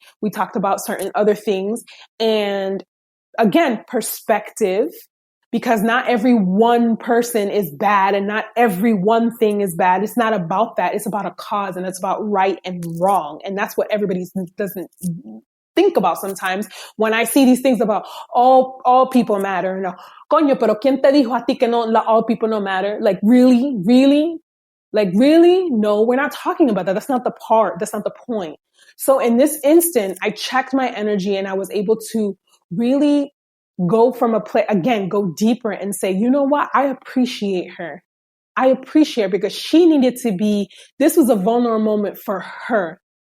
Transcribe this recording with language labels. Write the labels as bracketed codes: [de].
[en] We talked about certain other things. And again, perspective, because not every one person is bad and not every one thing is bad. It's not about that. It's about a cause, and it's about right and wrong. And that's what everybody doesn't think about sometimes when I see these things about all people matter. [es] No, coño, pero ¿quién te dijo a ti que no, [en] all people no matter? Like, really? Really? Like, really? No, we're not talking about that. That's not the part. That's not the point. So in this instant, I checked my energy and I was able to really go from a place, again, go deeper and say, you know what? I appreciate her. I appreciate her because she needed to be, this was a vulnerable moment for her.